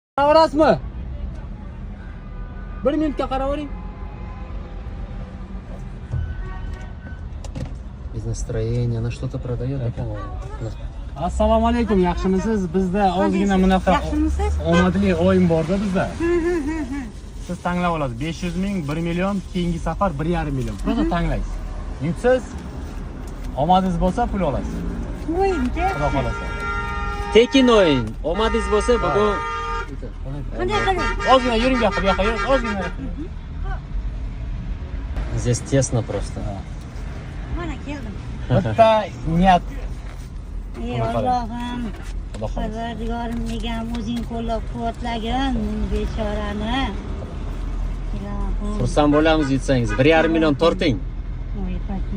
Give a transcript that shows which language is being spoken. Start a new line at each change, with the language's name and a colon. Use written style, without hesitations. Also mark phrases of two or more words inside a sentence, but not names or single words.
Uzbek: Qarasmi? 1 minutga qaravering.
Russian: Без настроения, она что-то продает.
Uzbek: Assalomu alaykum, yaxshimisiz? Bizda ozgina bunaqa omadli o'yin borda bizda. Siz tanlab olasiz. 500 ming, 1 million, keyingi safar 1,5 million. Просто tanglaysiz. Yutsiz, omadingiz bo'lsa pul olasiz. O'yinchi. Xudo xolasa. Tekin o'yin. Omadingiz bo'lsa bugun Qanday qiling? Ozgina yuring, bu yoqqa yuring, ozgina.
Russian: здесь тесно просто.
Uzbek: Mana keldim. Bitta niyat. Ey Allohim, Xudo xolasa. Parvardigorim negam o'zing qo'llab-quvvatlagin bechorani. Ilohim. Xursand bo'lamiz yutsangiz. 1,5 million torting. Voy paking.